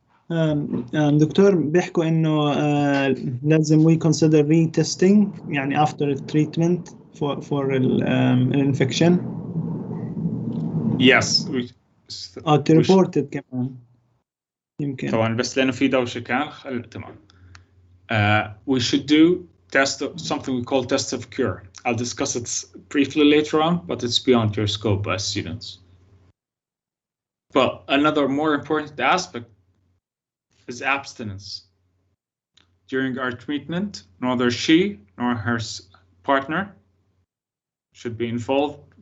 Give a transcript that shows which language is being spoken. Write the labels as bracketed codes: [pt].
[ar] دكتور بيحكوا إنه لازم [en] we consider retesting [ar] يعني [en] after treatment for an infection. Yes. to report it [ar] كمان يمكن. طبعا بس لأنه في دوشة كان تمام. [en] We should do something we call test of cure. I'll discuss it briefly later on, but it's beyond your scope as students. But another more important aspect is abstinence. During our treatment, neither she nor her partner should be involved